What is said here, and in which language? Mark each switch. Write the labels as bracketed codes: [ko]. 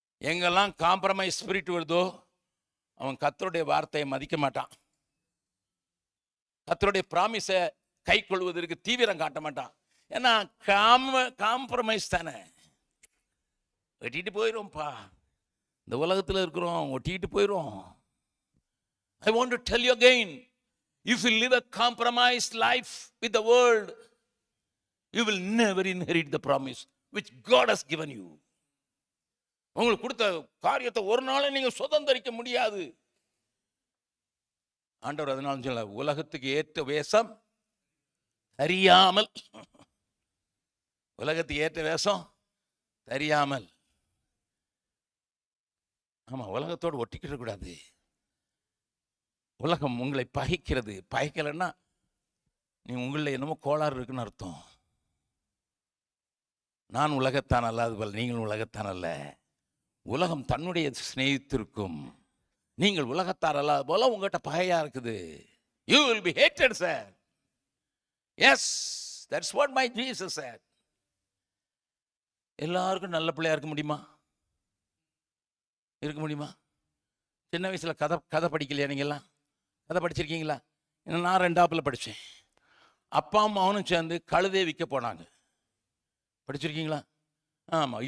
[ta] எங்கெல்லாம் compromise spirit வருதோ அவன் கர்த்தருடைய வார்த்தையை மதிக்க மாட்டான். கர்த்தருடைய ப்ராமிஸை கை கொள்வதற்கு தீவிரம் காட்ட மாட்டான். ஏன்னா காம்ப்ரமைஸ் தானே, வெட்டிட்டு போயிடும்ப்பா. இந்த உலகத்தில் இருக்கிறோம், ஒட்டிட்டு போயிடும். [en] I want to tell you again, if you live a compromised life with the world, you will never inherit the promise which God has given you. [ta] உங்களுக்கு கொடுத்த காரியத்தை ஒரு நாளும் நீங்க சுதந்திரிக்க முடியாது. ஆண்டவர் அதனால சொல்ல, உலகத்துக்கு ஏற்ற வேஷம் தெரியாமல், உலகத்துக்கு ஏற்ற வேஷம் தெரியாமல். ஆமா, உலகத்தோடு ஒட்டிக்கிட கூடாது. உலகம் உங்களை பகைக்கிறது. பகைக்கலைன்னா நீ உங்களில் என்னமோ கோளாறு இருக்குன்னு அர்த்தம். நான் உலகத்தான் அல்லாது போல நீங்களும் உலகத்தான் அல்ல. உலகம் தன்னுடைய சிநேகித்திருக்கும். நீங்கள் உலகத்தார் அல்லாத போல உங்கள்கிட்ட பகையா இருக்குது. [en] You will be hated, sir. Yes, that's what my Jesus said. [ta] எல்லாருக்கும் நல்ல பிள்ளையா இருக்க முடியுமா? இருக்க முடியுமா? சின்ன வயசுல கதை படிக்கலையா? நீங்கெல்லாம் கதை படிச்சிருக்கீங்களா? நான் 2ஆப்புல படித்தேன். அப்பா அம்மாவனும் சேர்ந்து கழுதையை விற்க போனாங்க. படிச்சிருக்கீங்களா? ஆமாம்.